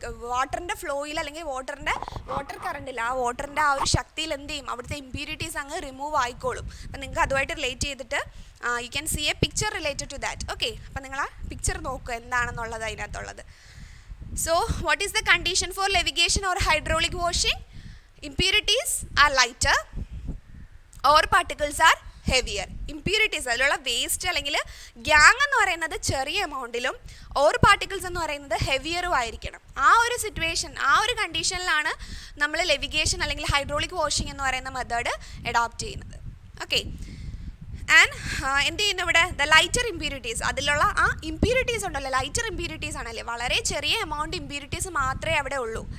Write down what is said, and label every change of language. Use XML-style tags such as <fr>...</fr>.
<ml>വാട്ടറിൻ്റെ ഫ്ലോയിൽ അല്ലെങ്കിൽ വാട്ടർ കറണ്ടിൽ വാട്ടറിൻ്റെ ഒരു ശക്തിയിൽ എന്ത് ചെയ്യും? അവിടുത്തെ ഇംപ്യൂരിറ്റീസ് അങ്ങ് റിമൂവ് ആയിക്കോളും. അപ്പം നിങ്ങൾക്ക് അതുമായിട്ട് റിലേറ്റ് ചെയ്തിട്ട്</ml> <en>You can see a picture related to that.</en> <ml>Okay, അപ്പം നിങ്ങൾ ആ പിക്ചർ നോക്കുക എന്താണെന്നുള്ളത് അതിനകത്തുള്ളത്.</ml> <en>So what is the condition for levication or hydraulic washing? Impurities are lighter, or particles are heavier.</en> <ml>Impurities അതിലുള്ള വേസ്റ്റ് അല്ലെങ്കിൽ ഗ്യാങ് എന്ന് പറയുന്നത് ചെറിയ എമൗണ്ടിലും ഓർ പാർട്ടിക്കിൾസ് എന്ന് പറയുന്നത് ഹെവിയറും ആയിരിക്കണം. ആ ഒരു സിറ്റുവേഷൻ, ആ ഒരു കണ്ടീഷനിലാണ് നമ്മൾ ലെവിഗേഷൻ അല്ലെങ്കിൽ ഹൈഡ്രോളിക് വാഷിംഗ് എന്ന് പറയുന്ന മെത്തേഡ് അഡോപ്റ്റ് ചെയ്യുന്നത്. ഓക്കെ, ആൻഡ് എന്ത് ചെയ്യുന്നു ഇവിടെ?</ml> <en>the lighter impurities,</en> <ml>അതിലുള്ള ആ ഇംപ്യൂരിറ്റീസ് ഉണ്ടല്ലോ, ലൈറ്റർ ഇംപ്യൂരിറ്റീസ് ആണല്ലേ, വളരെ ചെറിയ എമൗണ്ട് ഇംപ്യൂരിറ്റീസ് മാത്രമേ അവിടെ ഉള്ളൂ.</ml>